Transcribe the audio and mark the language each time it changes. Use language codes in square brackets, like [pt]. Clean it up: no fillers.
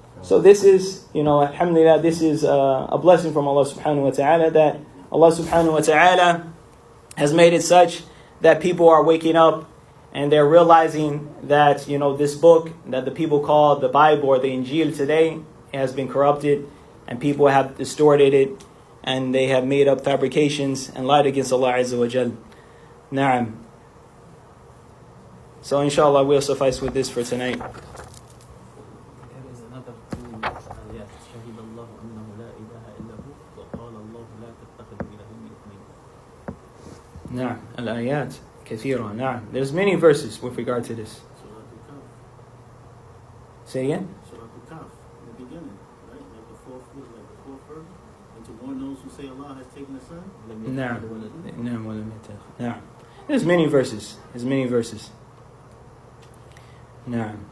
[en] So this is, alhamdulillah, this is a blessing from Allah subhanahu wa ta'ala, that Allah subhanahu wa ta'ala has made it such that people are waking up and they're realizing that, this book that the people call the Bible or the Injil today has been corrupted, and people have distorted it, and they have made up fabrications and lied against Allah Azza wa Jal. Na'am. So inshallah we'll suffice with this for tonight. There is another two ayat. [ar] شهد الله أنه لا إله إلا هو وقال الله لا تتخذوا إلهين اثنين. نعم. الآيات كثيرة. نعم. [en] There's many verses with regard to this. Say again? Surah Al-Kahf, in the beginning, right? Like the fourth verse. And to warn those who say Allah has taken a son. نعم. There's many verses. No.